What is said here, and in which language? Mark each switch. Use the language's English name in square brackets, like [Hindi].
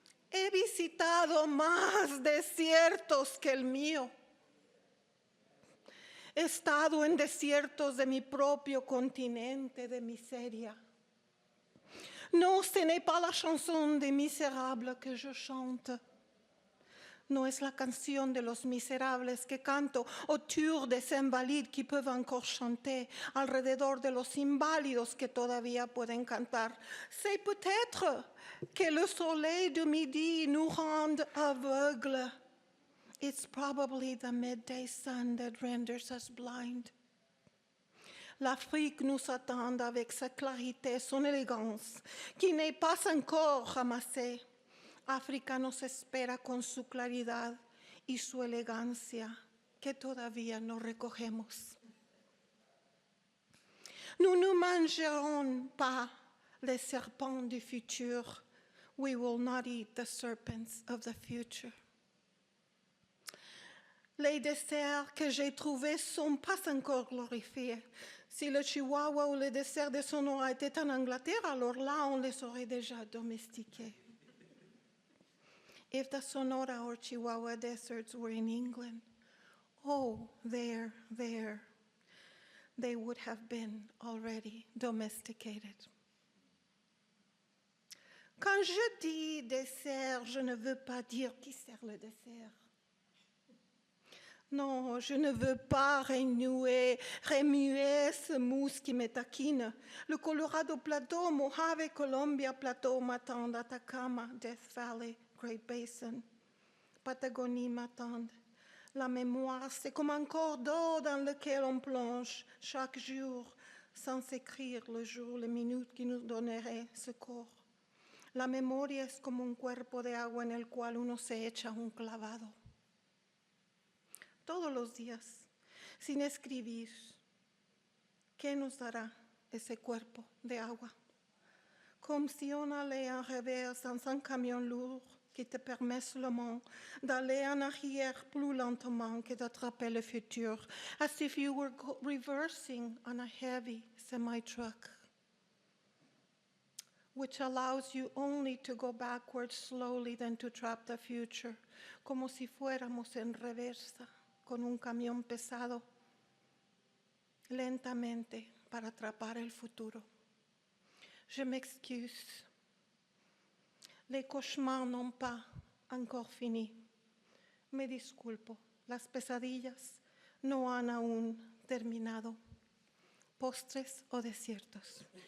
[Spanish] He visitado más desiertos que el mío. He estado en desiertos de mi propio continente de miseria. [French] No, ce n'est pas la chanson des misérables que je chante. [Spanish] No es la canción de los miserables que canto [French] autour des invalides qui peuvent encore chanter, [Spanish] alrededor de los inválidos que todavía pueden cantar. [French] C'est peut-être que le soleil de midi nous rend aveugles. [English] It's probably the midday sun that renders us blind. [French] L'Afrique nous attend avec sa clarité, son élégance, qui n'est pas encore ramassée. [Spanish] África nos espera con su claridad y su elegancia, que todavía no recogemos. [French] Nous ne mangerons pas les serpents du futur. [English] We will not eat the serpents of the future. [French] Les desserts que j'ai trouvés sont pas encore glorifiés. Si le Chihuahua ou le dessert de Sonora était en Angleterre, alors là, on les aurait déjà domestiqués. [English] If the Sonora or Chihuahua deserts were in England, there, they would have been already domesticated. [French] Quand je dis dessert, je ne veux pas dire qui sert le dessert. Non, je ne veux pas remuer ce mousse qui me taquine. Le Colorado Plateau, Mojave, Columbia Plateau m'attendent, Atacama, Death Valley, Great Basin, Patagonie m'attendent. La mémoire, c'est comme un corps d'eau dans lequel on plonge chaque jour, sans écrire le jour, les minutes qui nous donneraient ce corps. [Spanish] La memoria es como un cuerpo de agua en el cual uno se echa un clavado. Todos los días, sin escribir, ¿qué nos dará ese cuerpo de agua? [French] Comme si on allait en revers dans un camion lourd qui te permet seulement d'aller en arrière plus lentement que d'attraper le futur, [English] as if you were reversing on a heavy semi-truck, which allows you only to go backwards slowly than to trap the future, [Spanish] como si fuéramos en reversa con un camión pesado, lentamente para atrapar el futuro. [French] Je m'excuse. Les cauchemars n'ont pas encore fini. [Spanish] Me disculpo, las pesadillas no han aún terminado. Postres o desiertos.